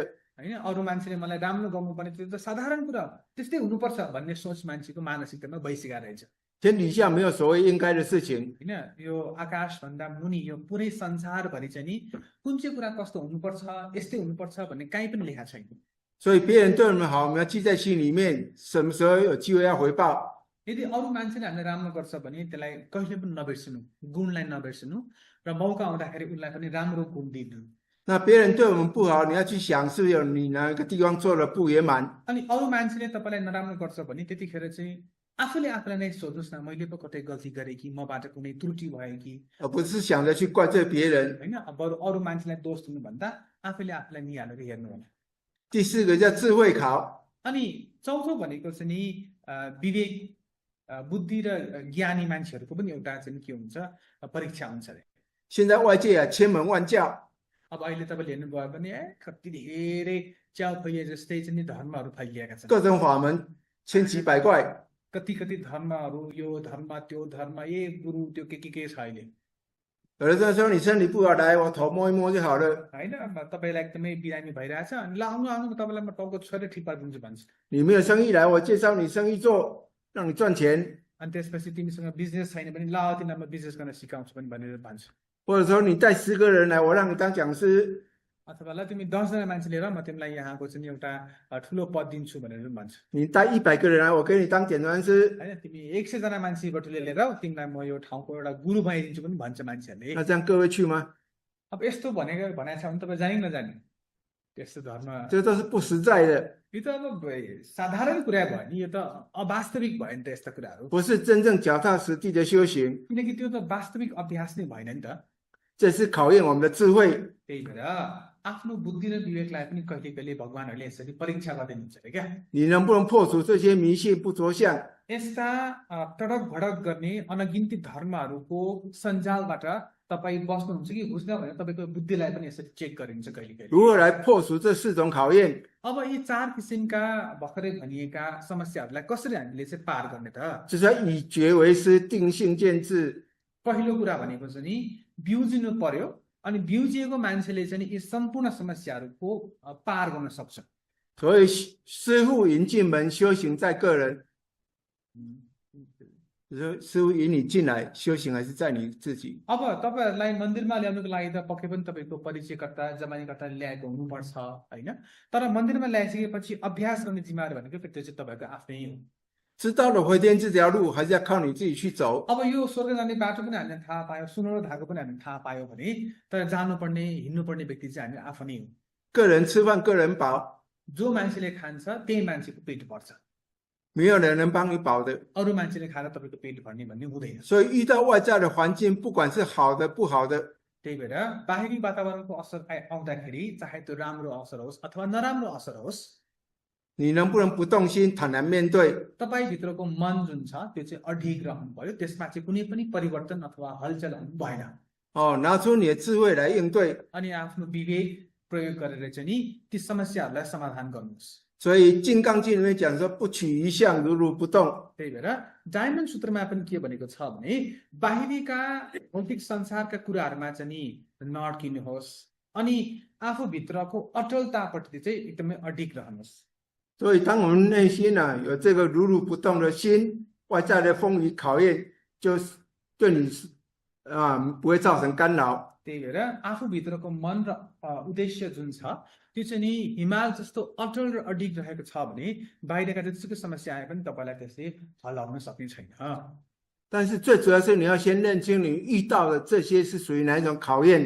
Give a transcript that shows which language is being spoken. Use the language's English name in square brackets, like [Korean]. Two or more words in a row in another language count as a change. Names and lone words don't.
[Nepali] होइन अरू मान्छेले मलाई राम्रो गर्नुपर्ने त्यो त साधारण कुरा हो त्यस्तै हुनुपर्छ भन्ने सोच मान्छेको मानसिकतामा भइसकेको रहेछ [Chinese] 天底下没有所谓应该的事情， [Nepali] होइन यो आकाशभन्दा मुनि यो पुरै संसारभरि चाहिँ नि कुन चाहिँ कुरा कस्तो हुनुपर्छ यस्तै हुनुपर्छ भन्ने काहीँ पनि लेखा छैन [Chinese] 所以别人对我们好，我们要记在心里面，什么时候有机会要回报。 [Nepali] यदि अरू मान्छेले हामीलाई राम्रो गर्छ भने त्यसलाई कहिले पनि नबिर्सिनु गुणलाई नबिर्सिनु र मौका आउँदाखेरि उनलाई पनि राम्रो गुण दिनु [Chinese] 那别人对我们不好，你要去想是不是有你哪个地方做的不圆满， [Nepali] अनि अरू मान्छेले तपाईँलाई नराम्रो गर्छ भने त्यतिखेर चाहिँ आफूले आफूलाई नै सोध्नुहोस् न मैले पो कतै गल्ती गरेँ कि मबाट कुनै त्रुटि भयो कि [Chinese] 而不是想着去怪罪别人。 [Nepali] होइन अब बरु अरू मान्छेलाई दोष दिनुभन्दा आफूले आफूलाई निहालेर हेर्नु होला [Chinese] 第4个叫智慧考， [Nepali] अनि चौथो भनेको चाहिँ नि विवेक बुद्धि र ज्ञानी मान्छेहरूको पनि एउटा चाहिँ के हुन्छ परीक्षा हुन्छ अरे [Chinese] 现在外界啊千门万教， [Nepali] अब अहिले तपाईँले हेर्नुभयो भने कति धेरै च्याउ फैलिए जस्तै चाहिँ नि धर्महरू फैलिएका छन् [Chinese] 各种法门千奇百怪， [Nepali] कति कति धर्महरू यो धर्म त्यो धर्म गुरु त्यो के छ अहिले [Chinese] 有的人说你身体不好，来我头摸一摸就好了。 [Nepali] होइन अब तपाईँलाई एकदमै बिरामी भइरहेछ अनि ल आउनु आउनु तपाईँलाई म टाउको छोएर ठिक पारिदिन्छु भन्छ [Chinese] 你没有生意来，我介绍你生意做，让你赚钱。 [Nepali] अनि त्यसपछि तिमीसँग बिजनेस छैन भने ल तिमीलाई म बिजनेस गर्न सिकाउँछु पनि भनेर भन्छ [Chinese] 或者说你带10个人来，我让你当讲师， [Nepali] अथवा ल तिमी 10जना मान्छे लिएर म तिमीलाई यहाँको चाहिँ नि एउटा ठुलो पद दिन्छु भनेर पनि भन्छ [Chinese] 你带100个人来，我给你当点传师。 [Nepali] होइन तिमी 100 जना मान्छे बटुले लिएर तिमीलाई म यो ठाउँको एउटा गुरु बनाइदिन्छु पनि भन्छ मान्छेहरूले [Chinese] 那这样各位去吗？ [Nepali] अब यस्तो भनेको छ भने तपाईँ जाने कि नजाने त्यस्तो धर्म [Chinese] 这都是不实在的， [Nepali] यो त अब साधारण कुरा भयो नि यो त अवास्तविक भयो नि त यस्ता कुराहरू [Chinese] 不是真正脚踏实地的修行， [Nepali] किनकि त्यो त वास्तविक अभ्यास नै भएन नि त [Chinese] 这是考验我们的智慧。 [Nepali] त्यही भएर आफ्नो बुद्धि र विवेकलाई पनि कहिले कहिले भगवानहरूले यसरी परीक्षा गरिदिनुहुन्छ अरे क्या [Chinese] 你能不能破除这些迷信不着相？ [Nepali] यस्ता टडक भडक गर्ने अनगिन्ती धर्महरूको सञ्जालबाट तपाईँ बस्नुहुन्छ कि बुझ्न भनेर तपाईँको बुद्धिलाई पनि यसरी चेक गरिन्छ कहिले कहिले [Chinese] 如何来破除这4种考验？ [Nepali] अब यी 4 किसिमका भर्खरै भनिएका समस्याहरूलाई कसरी हामीले चाहिँ पार गर्ने त [Chinese] 就是要以觉为师，定性见智。 [Nepali] पहिलो कुरा भनेको चाहिँ नि बिउजिनु पर्यो अनि बिउजिएको मान्छेले चाहिँ नि यी सम्पूर्ण समस्याहरूको पार गर्न सक्छ [Chinese] 所以师父引进门，修行在个人。就是师父引你进来，修行还是在你自己。 [Nepali] अब तपाईँहरूलाई मन्दिरमा ल्याउनुको लागि त पक्कै पनि तपाईँको परिचयकर्ता जमानीकर्ताले ल्याएको हुनुपर्छ होइन तर मन्दिरमा ल्याइसकेपछि अभ्यास गर्ने जिम्मेवारी भनेको त्यो चाहिँ तपाईँको आफ्नै हो [Chinese] 知道了回天这条路，还是要靠你自己去走。 [Nepali] अब यो स्वर्ग जाने बाटो पनि हामीले थाहा पायो सुनौलो धागो पनि हामीले थाहा पायो भने तर जानुपर्ने हिँड्नुपर्ने व्यक्ति चाहिँ हामी आफै नै हो [Chinese] 个人吃饭，个人饱。 [Nepali] जो मान्छेले खान्छ त्यही मान्छेको पेट भर्छ [Chinese] 没有人能帮你保的。 [Nepali] अरू मान्छेले खाएर तपाईँको पेट भर्ने भन्ने हुँदैन। [Chinese] 所以遇到外在的环境，不管是好的不好的， [Nepali] त्यही भएर बाहिरी वातावरणको असर आउँदाखेरि चाहे त्यो राम्रो असर होस् अथवा नराम्रो असर होस्, [Chinese] 你能不能不动心，坦然面对？ [Nepali] तपाईँभित्रको मन जुन छ त्यो चाहिँ अडिग रहनु पर्यो, त्यसमा चाहिँ कुनै पनि परिवर्तन अथवा हलचल हुनु भएन। [Chinese] 哦，拿出你的智慧来应对。 [Nepali] अनि आफ्नो विवेक प्रयोग गरेर चाहिँ नि ती समस्याहरूलाई समाधान गर्नुहोस्। [Chinese] 所以《金刚经》里面讲说，不取一相，如如不动。 [Nepali] त्यही भएर डायमन्ड सूत्रमा पनि के भनेको छ भने बाहिरीका भौतिक संसारका कुराहरूमा चाहिँ नि नअड्किनुहोस् अनि आफूभित्रको अटलतापट्टि चाहिँ एकदमै अडिग रहनुहोस्। [Chinese] 所以，当我们内心有这个如如不动的心，外在的风雨考验，就是对你不会造成干扰。 [Nepali] त्यही भएर आफूभित्रको मन र उद्देश्य जुन छ त्यो चाहिँ नि हिमाल जस्तो अटल र अडिग रहेको छ भने बाहिरका जतिसुकै समस्या आए पनि तपाईँलाई त्यसले हल्लाउन सक्ने छैन। [Chinese] 但是最主要是你要先认清你遇到的这些是属于哪一种考验。